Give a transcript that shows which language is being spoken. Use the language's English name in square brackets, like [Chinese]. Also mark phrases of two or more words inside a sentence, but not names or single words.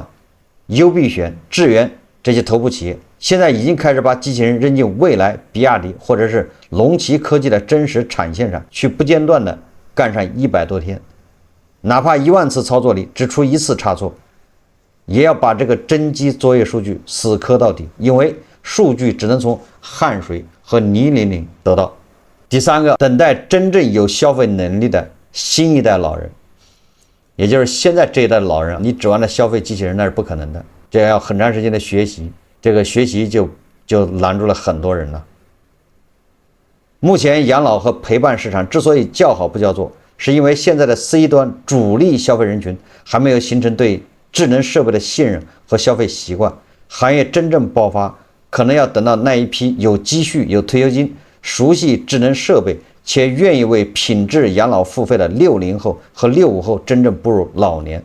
[Chinese] 優必選、智源這些頭部企業現在已經開始把機器人扔進蔚來、比亞迪或者是龍旗科技的真實產線上去，不間斷的幹上100多天，哪怕10000次操作裡只出1次差錯，也要把這個真機作業數據死磕到底，因為數據只能從汗水和泥泞裡得到。第三個，等待真正有消費能力的新一代老人，也就是现在这一代老人，你指望着消費機器人那是不可能的，這要很長時間的學習，這個學習就攔住了很多人了。目前養老和陪伴市場之所以叫好不叫座，是因為現在的 C 端主力消費人群還沒有形成對智能設備的信任和消費習慣，行業真正爆發可能要等到那一批有積蓄、有退休金、熟悉智能設備且願意為品質養老付費的60後和65後真正步入老年。